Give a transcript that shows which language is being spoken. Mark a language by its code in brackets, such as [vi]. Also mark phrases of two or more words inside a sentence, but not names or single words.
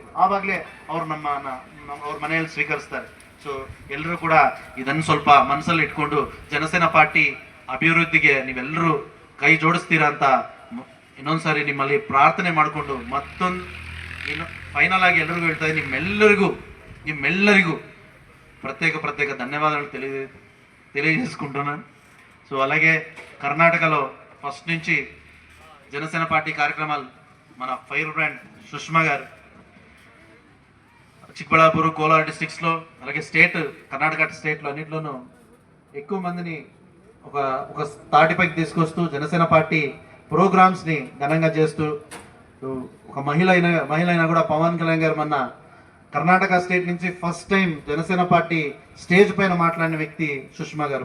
[kn] ಆವಾಗಲೇ ಅವ್ರು ಅವ್ರ ಮನೆಯಲ್ಲಿ ಸ್ವೀಕರಿಸ್ತಾರೆ. ಸೊ ಎಲ್ಲರೂ ಕೂಡ ಇದನ್ನು ಸ್ವಲ್ಪ ಮನಸ್ಸಲ್ಲಿ ಇಟ್ಕೊಂಡು ಜನಸೇನಾ ಪಾರ್ಟಿ ಅಭಿವೃದ್ಧಿಗೆ ನೀವೆಲ್ಲರೂ ಕೈ ಜೋಡಿಸ್ತೀರಾ ಅಂತ ಇನ್ನೊಂದ್ಸಾರಿ ನಿಮ್ಮಲ್ಲಿ ಪ್ರಾರ್ಥನೆ ಮಾಡಿಕೊಂಡು ಮತ್ತೊಂದು ಇನ್ನು ಫೈನಲ್ ಆಗಿ ಎಲ್ರಿಗೂ ಹೇಳ್ತಾ ಇದ್ದೀನಿ, ನಿಮ್ಮೆಲ್ಲರಿಗೂ [te] ప్రత్యేక ధన్యవాదాలు తెలియజేసుకుంటున్నాను. సో అలాగే కర్ణాటకలో ఫస్ట్ నుంచి జనసేన పార్టీ కార్యక్రమాలు మన [en] fire brand [te] సుష్మా గారు చిక్కబళ్ళాపూర్, కోలార్ డిస్ట్రిక్ట్స్లో, అలాగే కర్ణాటక స్టేట్లో అన్నింటిలోనూ ఎక్కువ మందిని ఒక తాటిపైకి తీసుకొస్తూ జనసేన పార్టీ ప్రోగ్రామ్స్ని ఘనంగా చేస్తూ, ఒక మహిళ అయినా కూడా పవన్ కళ్యాణ్ గారు మొన్న కర్ణాటక స్టేట్ నుంచి [en] first time [te] జనసేన పార్టీ స్టేజ్ పైన మాట్లాడిన వ్యక్తి సుష్మా గారు.